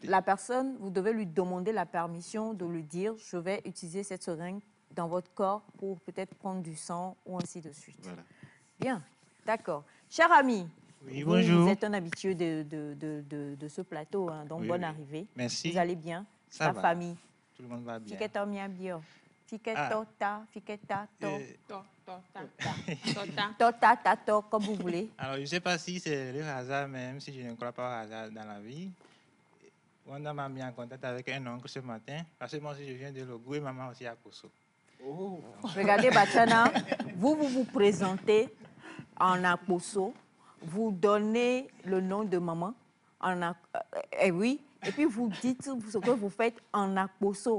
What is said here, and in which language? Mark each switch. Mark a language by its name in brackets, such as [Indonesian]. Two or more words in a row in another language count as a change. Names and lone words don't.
[French] Donc, la personne, vous devez lui demander la permission de lui dire, je vais utiliser cette seringue dans votre corps pour peut-être prendre du sang ou ainsi de suite. Voilà. Bien, d'accord. Cher ami, oui, bonjour. Vous êtes un habitué de ce plateau, hein, donc bonne arrivée. Merci. Vous allez bien? Ça La va. famille? Tout le monde va bien. Bien. Fiquetota, fiqueta, to. Tota. Tota, tato, comme vous voulez. Alors, je ne sais pas si c'est le hasard, même si je ne crois pas au hasard dans la vie. Wanda m'a mis en contact avec un oncle ce matin, parce que moi aussi je viens de Logou et maman aussi à Kosso. Oh. Regardez, Bachana, vous présentez en Akposo, vous donnez le nom de maman, oui, et puis vous dites ce que vous faites en Akposo.